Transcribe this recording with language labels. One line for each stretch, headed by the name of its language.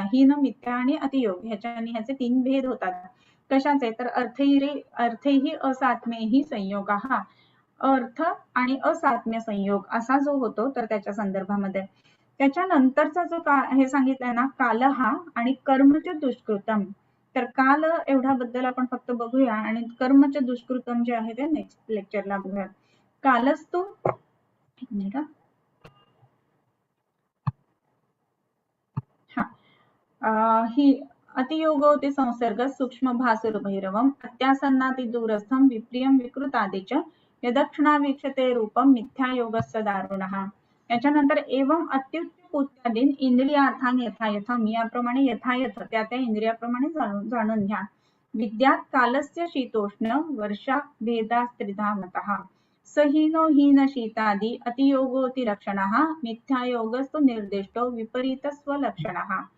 Marathi: हीन, मिथ्या आणि अतियोग ह्याचे 3 भेद होतात. कशाचे तर
Sanskrit: अर्थैहि असात्मेहि संयोगः,
Marathi: अर्थ आणि असात्म्य संयोग असा जो होतो तर त्याच्या संदर्भामध्ये. त्याच्यानंतरचा जो हे सांगितलंय ना
Sanskrit: कालहा आणि कर्मच दुष्कृतम,
Marathi: तर काल एवढ्याबद्दल आपण फक्त बघूया आणि कर्मच दुष्कृतम जे आहे ते नेक्स्ट लेक्चरला बघूया.
Sanskrit: कालस्तु
Marathi: एक मिनिट ही
Sanskrit: अतियोगोति संसर्ग सूक्ष्म भासुर भैरवम अत्यासन्नाति दूरस्थम विप्रियम विकृतादिच यदक्षणा वीक्षते रूपम मिथ्यायोगस्य दारुणः.
Marathi: याच्यानंतर
Sanskrit: एवं अत्युच्च पुत्यादीन इंद्रियार्थान यथायथम,
Marathi: याप्रमाणे यथायथ त्या त्या इंद्रियाप्रमाणे जाणून घ्या.
Sanskrit: विद्यात कालस्य शीतोष्ण वर्षा भेदास्त्रिधा मतः सहीनो हीन शीतादि अतियोगोति लक्षणः मिथ्यायोगस्तु निर्दिष्टो विपरीत स्वलक्षणः.